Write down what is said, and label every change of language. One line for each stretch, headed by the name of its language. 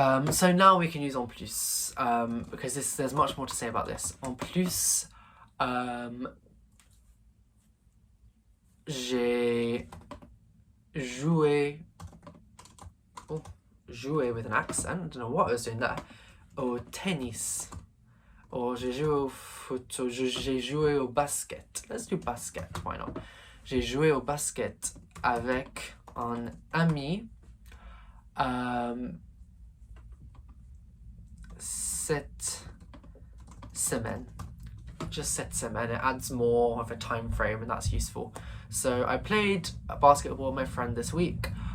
English: So now we can use en plus, because there's much more to say about this.
French: En plus, j'ai joué
English: with an accent, I don't know what I was doing there,
French: au tennis. Or j'ai joué au foot, or j'ai joué au basket.
English: Let's do basket, why not?
French: J'ai joué au basket avec un ami cette semaine.
English: Just
French: cette semaine,
English: it adds more of a time frame and that's useful. So I played basketball with my friend this week.